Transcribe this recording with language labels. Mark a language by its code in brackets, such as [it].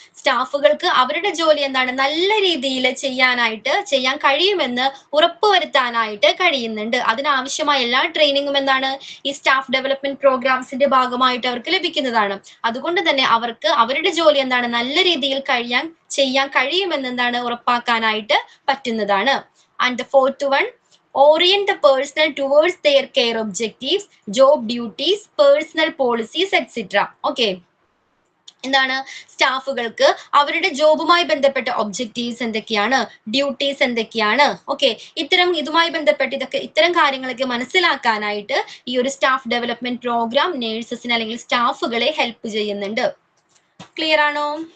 [ml] സ്റ്റാഫുകൾക്ക് അവരുടെ ജോലി എന്താണ്? നല്ല രീതിയിൽ ചെയ്യാൻ കഴിയുമെന്ന് ഉറപ്പുവരുത്താനായിട്ട് കഴിയുന്നുണ്ട്. അതിനാവശ്യമായ എല്ലാ ട്രെയിനിങ്ങും എന്താണ്? ഈ സ്റ്റാഫ് ഡെവലപ്മെന്റ് പ്രോഗ്രാംസിന്റെ ഭാഗമായിട്ട് അവർക്ക് ലഭിക്കുന്നതാണ്. അതുകൊണ്ട് തന്നെ അവർക്ക് അവരുടെ ജോലി എന്താണ്? നല്ല രീതിയിൽ ചെയ്യാൻ കഴിയുമെന്ന് എന്താണ്? ഉറപ്പാക്കാനായിട്ട് പറ്റുന്നതാണ്. [en] And the fourth one, orient the personnel towards their care objectives, job duties, personal policies, etc. [ml] Okay. എന്താണ്? സ്റ്റാഫുകൾക്ക് അവരുടെ ജോബുമായി ബന്ധപ്പെട്ട ഒബ്ജക്റ്റീവ്സ് എന്തൊക്കെയാണ്, ഡ്യൂട്ടീസ് എന്തൊക്കെയാണ്, ഓക്കെ, ഇതുമായി ബന്ധപ്പെട്ട് ഇത്തരം കാര്യങ്ങളൊക്കെ മനസ്സിലാക്കാനായിട്ട് ഈ ഒരു സ്റ്റാഫ് ഡെവലപ്മെന്റ് പ്രോഗ്രാം നേഴ്സസിന് അല്ലെങ്കിൽ സ്റ്റാഫുകളെ ഹെൽപ്പ് ചെയ്യുന്നുണ്ട്. ക്ലിയർ ആണോ?